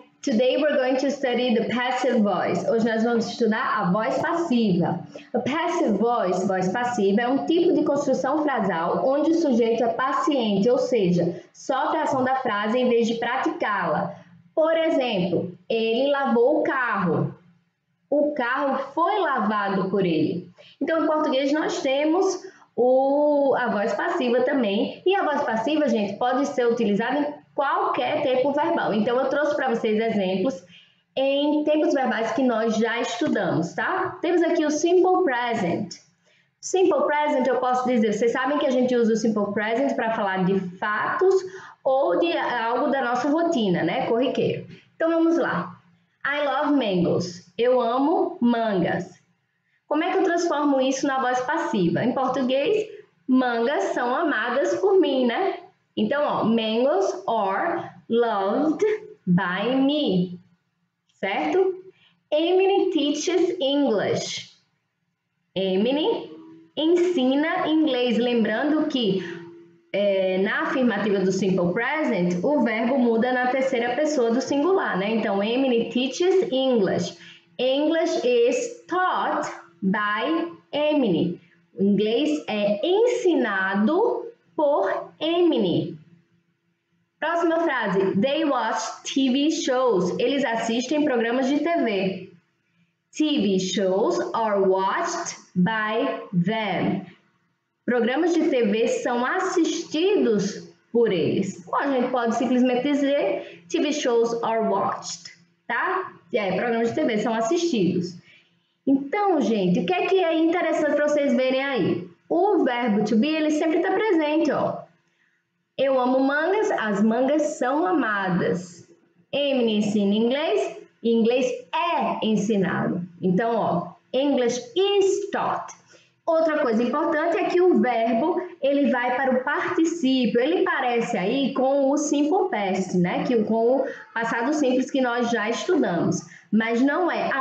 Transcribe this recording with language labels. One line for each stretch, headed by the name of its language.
English: Today we're going to study the passive voice.
Portuguese: Hoje nós vamos estudar a voz passiva. A passive voice, voz passiva, é um tipo de construção frasal onde o sujeito é paciente, ou seja, sofre a ação da frase em vez de praticá-la. Por exemplo, ele lavou o carro. O carro foi lavado por ele. Então, em português, nós temos a voz passiva também. E a voz passiva, gente, pode ser utilizada em qualquer tempo verbal. Então, eu trouxe para vocês exemplos em tempos verbais que nós já estudamos, tá? Temos aqui o simple present. Simple present, eu posso dizer, vocês sabem que a gente usa o simple present para falar de fatos ou de algo da nossa rotina, né? Corriqueiro. Então, vamos lá.
English: I love mangoes.
Portuguese: Eu amo mangas. Como é que eu transformo isso na voz passiva? Em português, mangas são amadas por mim, né? Então, ó,
English: mangoes are loved by me. Certo? Emily teaches English.
Portuguese: Emily ensina inglês. Lembrando que na afirmativa do simple present, o verbo muda na terceira pessoa do singular, né?
English: Então, Emily teaches English. English is taught by Emily.
Portuguese: O inglês é ensinado por Emily. Próxima frase.
English: They watch TV shows.
Portuguese: Eles assistem programas de TV.
English: TV shows are watched by them.
Portuguese: Programas de TV são assistidos por eles. Ou a gente pode simplesmente dizer
English: TV shows are watched,
Portuguese: tá? Programas de TV são assistidos. Então, gente, o que é interessante para vocês verem aí? O verbo to be, ele sempre está presente, ó. Eu amo mangas, as mangas são amadas. Emily ensina inglês, inglês é ensinado. Então, ó,
English: English is taught.
Portuguese: Outra coisa importante é que o verbo, ele vai para o particípio. Ele parece aí com o simple past, né? Com o passado simples que nós já estudamos. Mas não é.